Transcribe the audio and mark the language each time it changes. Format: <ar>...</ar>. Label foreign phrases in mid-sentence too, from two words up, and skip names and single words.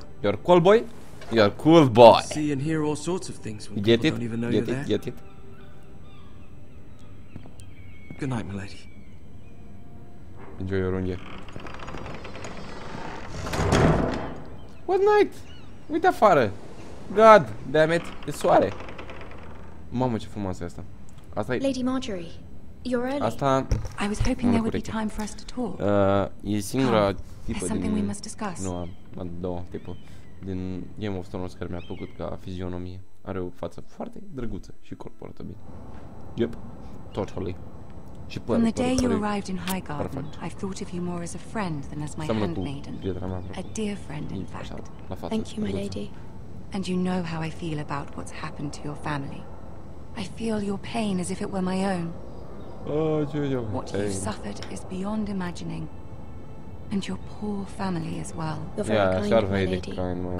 <en>You're cool boy? You're cool boy. See and hear all sorts of things when Get people it? don't even know Get you're it? there. Get it? Good night, milady. Enjoy your unghie. What night?</en> <ro>Uite afară.</ro> <en>God damn it.</en> <ro>E soare. Mamă, ce frumoasă e asta. Asta e...</ro> <en>Lady Marjorie, you're early.</en> <ro>Asta...</ro> <en>I was hoping there would be time for us to talk.</en> <ro>E singura</ro> <en>There's</en> <ro>tipă</ro> <en>something we</en> <ro>din...</ro> <en>must discuss.</en> <ro>Nu, am două tipă. Din Game of Thrones care mi-a plăcut ca fizionomie. Are o față foarte drăguță și corporată bine.</ro> <en>Yep. Totally. Și From the day you</en> <ro>părul.</ro> <en>arrived in Highgarden,</en> <ro>Perfect.</ro> <en>I've thought of you more as a friend than as my</en> <ro>Seamănă cu</ro> <en>handmaiden.</en> <ro>prietena mea.</ro> <en>A dear friend, in</en> <ro>Așa,</ro> <en>fact.</en> <ro>la față.</ro> <en>Thank you, my</en> <ro>drăguță.</ro> <en>lady. And you know how I feel about what's happened to your family. I feel your pain as if it were my own. What you've suffered is beyond imagining. And your poor family as well. You're very Yeah, kind,</en> <ro>chiar</ro> <en>my</en> <ro>vede</ro> <en>lady. kind, my</en>